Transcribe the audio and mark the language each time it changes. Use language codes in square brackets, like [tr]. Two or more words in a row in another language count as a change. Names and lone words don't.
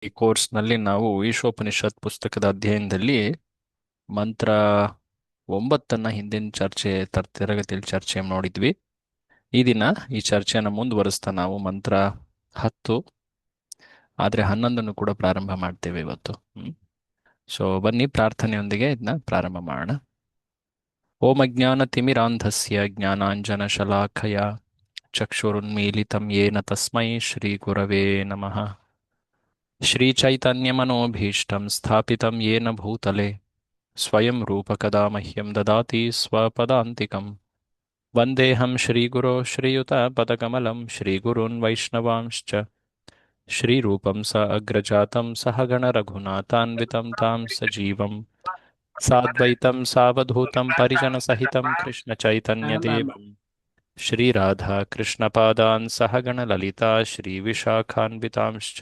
[kn] ಈ ಕೋರ್ಸ್ನಲ್ಲಿ ನಾವು ಈಶೋಪನಿಷತ್ ಪುಸ್ತಕದ ಅಧ್ಯಯನದಲ್ಲಿ ಮಂತ್ರ 9 ಹಿಂದಿನ ತರಗತಿಯಲ್ಲಿ ಚರ್ಚೆ ನೋಡಿದ್ವಿ. ಈ ದಿನ ಈ ಚರ್ಚೆಯನ್ನು ಮುಂದುವರಿಸ್ತಾ ನಾವು ಮಂತ್ರ 10 ಆದರೆ 11 ಕೂಡ ಪ್ರಾರಂಭ ಮಾಡ್ತೇವೆ ಇವತ್ತು. ಸೊ ಬನ್ನಿ ಪ್ರಾರ್ಥನೆಯೊಂದಿಗೆ ಇದನ್ನ ಪ್ರಾರಂಭ ಮಾಡೋಣ. [sa] ಓಂ ಅಜ್ಞಾನತಿಮಿರಾಂಧಸ್ಯ ಜ್ಞಾನಾಂಜನಶಲಾಖಯ ಚಕ್ಷುರುನ್ಮೀಲಿತಂ ಯೇನ ತಸ್ಮೈ ಶ್ರೀ ಗುರವೇ ನಮಃ. ಶ್ರೀಚೈತನ್ಯಮನೋಭೀಷ್ಟಂ ಸ್ಥಾಪಿತಂ ಯೇನ ಭೂತಲೆ ಸ್ವಯಂ ರೂಪಕದಾ ಮಹ್ಯಂ ದದಾತಿ ಸ್ವಪದಾಂತಿಕಂ. ವಂದೇಹಂ ಶ್ರೀಗುರೋ ಶ್ರೀಯುತಪದಕಮಲಂ ಶ್ರೀಗುರುನ್ ವೈಷ್ಣವಾಂಶ್ಚ ಶ್ರೀರೂಪಂ ಸ ಅಗ್ರಜಾತಂ ಸಹಗಣರಘುನಾಥಾನ್ವಿತಂ ತಾಂ ಸಜೀವಂ ಸಾದ್ವೈತಂ ಸಾವಧೂತಂ ಪರಿಜನಸಹಿತಂ ಕೃಷ್ಣಚೈತನ್ಯದೇವಂ ಶ್ರೀರಾಧಾ ಕೃಷ್ಣಪಾದಾನ್ ಸಹಗಣಲಲಿತಾ ಶ್ರೀವಿಶಾಖಾನ್ವಿತಾಂಶ್ಚ.